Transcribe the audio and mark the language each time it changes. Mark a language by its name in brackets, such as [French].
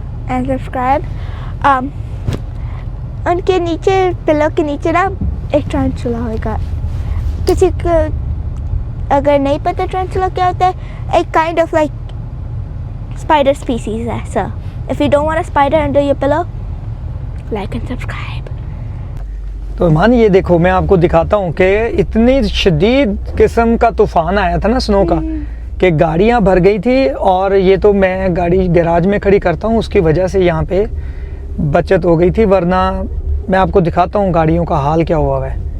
[English] And subscribe. [Hindi] उनके नीचे pillow के नीचे ना एक टारंटुला होगा. किसी को अगर नहीं पता टारंटुला क्या होता है, एक [English] kind of like spider species [Hindi] है. [English] So if you don't want a spider under your pillow, like and subscribe. [Hindi] तो मान ये देखो मैं आपको दिखाता हूँ कि इतनी शदीद किस्म का तूफान आया था ना स्नो का कि गाड़ियाँ भर गई थी, और ये तो मैं गाड़ी गैराज में खड़ी करता हूँ उसकी वजह से यहाँ पे बचत हो गई थी, वरना मैं आपको दिखाता हूँ गाड़ियों का हाल क्या हुआ है.